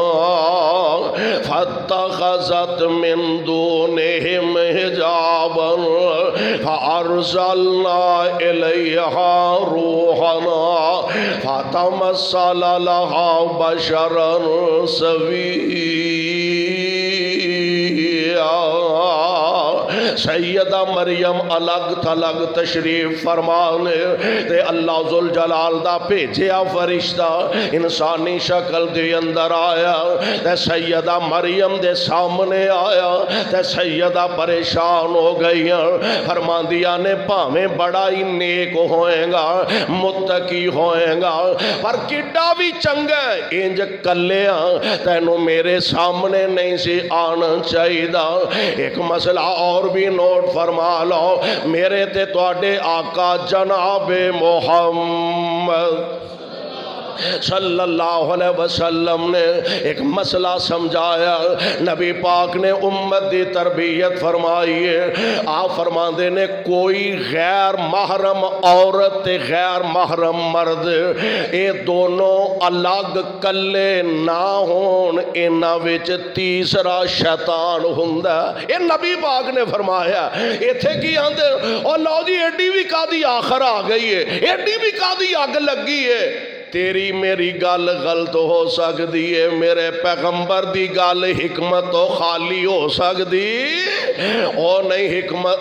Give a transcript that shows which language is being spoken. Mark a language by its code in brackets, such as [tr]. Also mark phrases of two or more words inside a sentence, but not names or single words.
[ar] فَاتَّخَذَتْ مِنْ دُونِهِمْ حِجَابًا فَأَرْسَلْنَا إِلَيْهَا رُوحَنَا فَتَمَثَّلَ لَهَا بَشَرًا [pa] سَوِيًّا سیدہ مریم الگ تھلگ تشریف فرمانے تے اللہ ذوالجلال دا بھیجیا فرشتہ انسانی شکل دے اندر آیا تے سیدہ مریم دے سامنے آیا تے سیدہ پریشان ہو گئی فرماندیا نے پاویں بڑا ہی نیک ہوئیں گا متقی ہوئیں گا پر کڈا بھی چنگا انج کلیا تینوں میرے سامنے نہیں سی آنا [ur] چاہیے ایک مسئلہ اور بھی نوٹ فرما لو [pa] میرے تے تواڈے آقا جناب محمد [ar] صلی اللہ علیہ وسلم [pa] نے ایک مسئلہ سمجھایا نبی پاک نے امت دی تربیت فرمائی ہے آپ فرماندے نے کوئی غیر محرم عورت تے غیر محرم مرد اے دونوں الگ کلے نہ ہون انہاں وچ تیسرا شیطان ہوندا اے نبی پاک نے فرمایا ایتھے کی آندے او لو جی ایڈی بھی کادی آخر آ گئی ہے ایڈی بھی کادی اگ لگی ہے تیری میری گل غلط ہو سکتی ہے میرے پیغمبر دی گل حکمت تو خالی ہو سکتی او نہیں حکمت.